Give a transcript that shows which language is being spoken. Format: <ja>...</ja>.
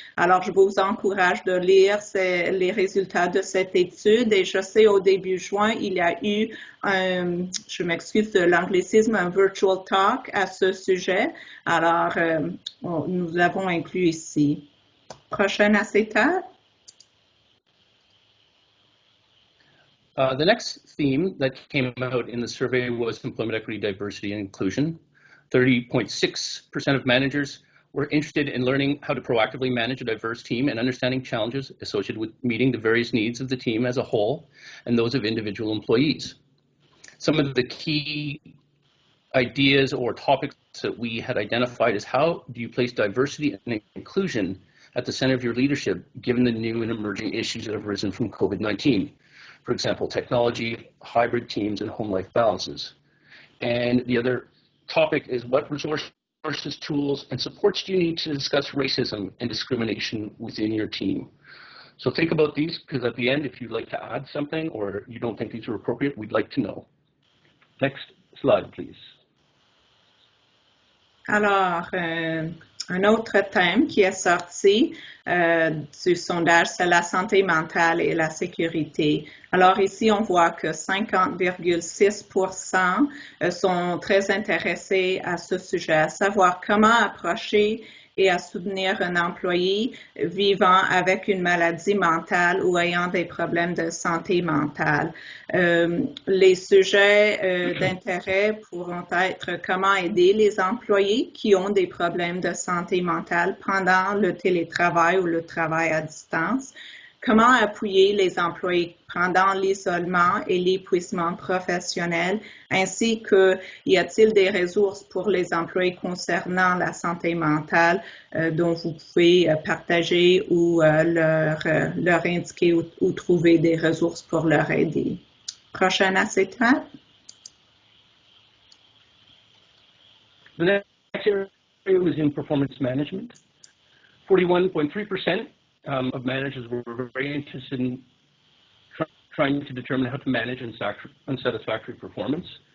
<fr>Alors, je vous encourage de lire les résultats de cette étude et je sais au début juin, il y a eu je m'excuse de l'anglicisme, un virtual talk à ce sujet. Alors, nous l'avons inclus ici. Prochaine acétate.</fr> <en>The next theme that came out in the survey was employment equity, diversity, and inclusion. 30.6% of managers were interested in learning how to proactively manage a diverse team and understanding challenges associated with meeting the various needs of the team as a whole and those of individual employees. Some of the key ideas or topics that we had identified is how do you place diversity and inclusion at the center of your leadership, given the new and emerging issues that have arisen from COVID-19? For example, technology, hybrid teams, and home life balances. And the other topic is what resources, tools, and supports do you need to discuss racism and discrimination within your team? So think about these, because at the end, if you'd like to add something or you don't think these are appropriate, we'd like to know. Next slide, please.</en> <fr>Alors, un autre thème qui est sorti du sondage, c'est la santé mentale et la sécurité. Alors ici, on voit que 50,6% sont très intéressés à ce sujet, à savoir comment approcher et à soutenir un employé vivant avec une maladie mentale ou ayant des problèmes de santé mentale. Les sujets d'intérêt pourront être comment aider les employés qui ont des problèmes de santé mentale pendant le télétravail ou le travail à distance. Comment appuyer les employés pendant l'isolement et l'épuisement professionnel, ainsi que y a-t-il des ressources pour les employés concernant la santé mentale dont vous pouvez partager ou leur indiquer ou trouver des ressources pour leur aider. Prochaine acétate.</fr> <en>The next area was in performance management. 41.3% of managers were very interested in trying to determine how to manage unsatisfactory performance.</en>